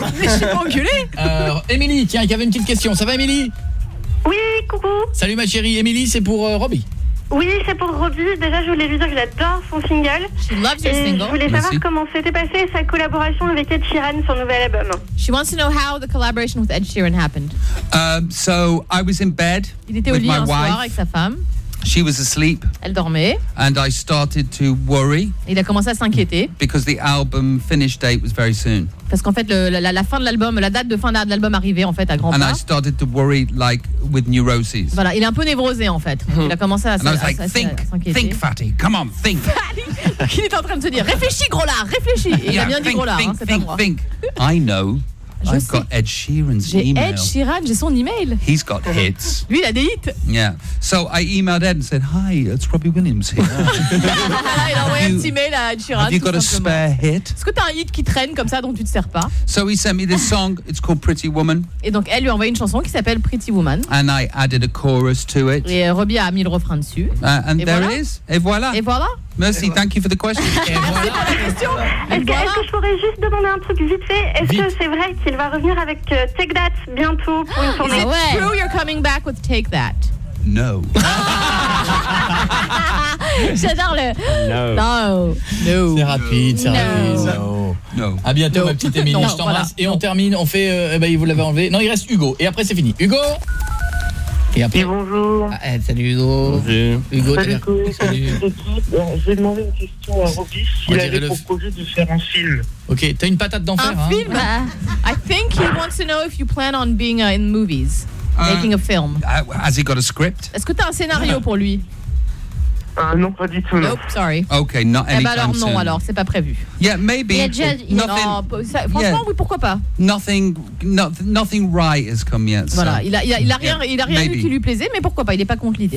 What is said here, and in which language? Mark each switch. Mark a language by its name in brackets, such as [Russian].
[French] Mais je suis pas enculée. Émilie, tiens, qui avait une petite question. Ça va Émilie? Oui, coucou. Salut ma chérie. Émilie, c'est pour Robbie. Oui, c'est pour Robbie. Déjà, je voulais lui dire que j'adore son single. [English] She loves your single. [French] Je voulais savoir comment s'était passée sa collaboration avec Ed Sheeran, son nouvel album. [English] She wants to know how the collaboration with Ed Sheeran happened. So, I was in bed. [French] Il était au lit un soir avec sa femme. [English] She was asleep. [French] Elle dormait. [English] And I started to worry. [French] Il a commencé à s'inquiéter. [English] Because the album finish date was very soon. [French] Parce qu'en fait, la fin de l'album, la date de fin de l'album arrivait en fait à grand pas. [English] And I started to worry like with neuroses. [French] Voilà, il est un peu névrosé en fait. Il a commencé à s'inquiéter. [English] Think, fatty, come on, think. [French] Fatty, il est en train de se dire, réfléchis gros là, réfléchis. Et il a bien dit gros là, [English] think, [French] hein, c'est pas moi. [English] Think. I know. I've got Ed Sheeran's email. [French] Ed Sheeran, j'ai son email. [English] He's got hits. [French] Lui, il a des hits. [English] Yeah. So I emailed Ed and said, hi, it's Robbie Williams here. [French] Il a envoyé un petit mail à Ed Sheeran. [English] Have you got a spare hit? [French] Est-ce que t'as un hit qui traîne comme ça dont tu te sers pas? [English] So he sent me this song, it's called Pretty Woman. [French] Et donc, elle lui a envoyé une chanson qui s'appelle Pretty Woman. [English] And I added a chorus to it. [French] Et Robbie a mis le refrain dessus. [English] And there it is. [French] Et voilà. Et voilà. [English] Merci, thank you for the question. [French] Merci pour la question. Est-ce que je pourrais juste demander un truc vite fait? Est-ce que c'est vrai qu'il va revenir avec Take That bientôt pour une tournée? [English] Is it true you're coming back with Take That? No. [French] J'adore le... [English] No. [French] C'est rapide. [English] No. [French] À bientôt, ma petite Émilie. Je t'embrasse. Et on termine, on fait... Eh ben, vous l'avez enlevé. Non, il reste Hugo. Et après, c'est fini. Hugo? Et après... Et bonjour. Ah, salut Hugo. Bonjour. Hugo, salut. Salut. Je vais demander une question à Roby s'il avait proposé de faire un film. Ok, t'as une patate d'enfer. Un film. [English] I think he wants to know if you plan on being in movies. Making a film. Has he got a script? [French] Est-ce que t'as un scénario pour lui? Non, pas du tout. [English] Nope, sorry. Okay, not anytime soon. [French] Eh ben alors, non, alors, c'est pas prévu. [English] Yeah, maybe. Yeah, just, nothing, [French] non, ça, franchement, yeah, oui, pourquoi pas? [English] Nothing right has come yet. So. [French] Voilà, il a rien qui lui plaisait, mais pourquoi pas? Il est pas contre l'idée.